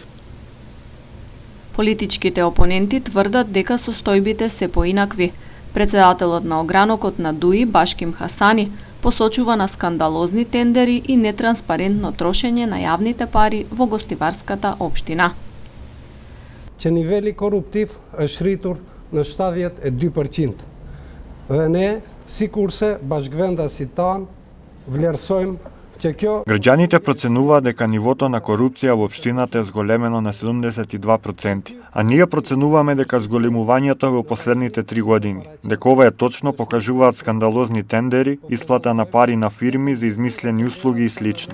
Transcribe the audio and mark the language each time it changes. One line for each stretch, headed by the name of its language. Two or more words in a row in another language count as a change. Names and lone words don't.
Macedonian: Политичките опоненти тврдат дека состојбите се поинакви. Председателот на огранокот на ДУИ, Башким Хасани, посочува на скандалозни тендери и нетранспарентно трошење на јавните пари во Гостиварската општина.
Albanian: Që niveli korruptiv është rritur në 72%. Dhe ne, sikurse bashkëvendasit tanë, vlerësojmë që kjo...
Macedonian: Граѓаните проценуваат дека нивото на корупција во општината е зголемено на 72%, а ние проценуваме дека зголемувањето во последните 3 години. Дека ова е точно покажуваат скандалозни тендери, исплата на пари на фирми за измислени услуги и слично.